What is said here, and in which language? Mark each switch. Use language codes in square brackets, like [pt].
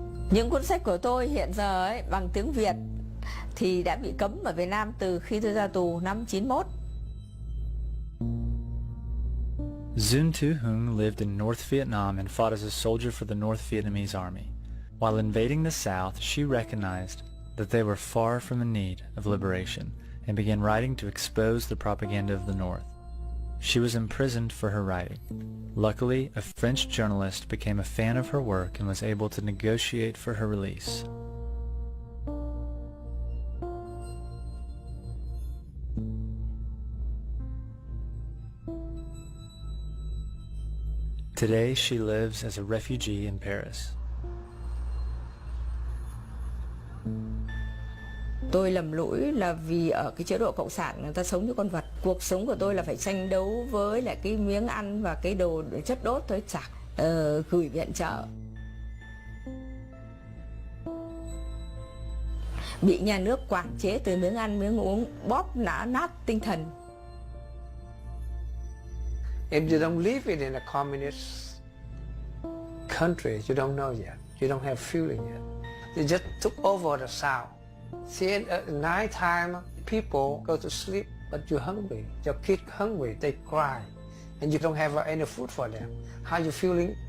[vi] Những cuốn sách của tôi hiện giờ ấy, bằng tiếng Việt thì đã bị cấm ở Việt Nam từ khi tôi ra tù năm 91. [en] Dun Tu Hung lived in North Vietnam and fought as a soldier for the North Vietnamese Army. While invading the South, she recognized that they were far from in need of liberation and began writing to expose the propaganda of the North. She was imprisoned for her writing. Luckily, a French journalist became a fan of her work and was able to negotiate for her release. Today, she lives as a refugee in Paris. [vi] Tôi lầm lỗi là vì ở cái chế độ cộng sản người ta sống như con vật. Cuộc sống của tôi là phải tranh đấu với lại cái miếng ăn và cái đồ chất đốt tôi chả gửi viện trợ. Bị nhà nước quản chế từ miếng ăn miếng uống, bóp nát tinh thần. [en] If you don't live in a communist country, you don't know yet. You don't have feeling yet. They just took over the South. See, at night time, people go to sleep, but you're hungry. Your kid hungry, they cry, and you don't have any food for them. How you feeling?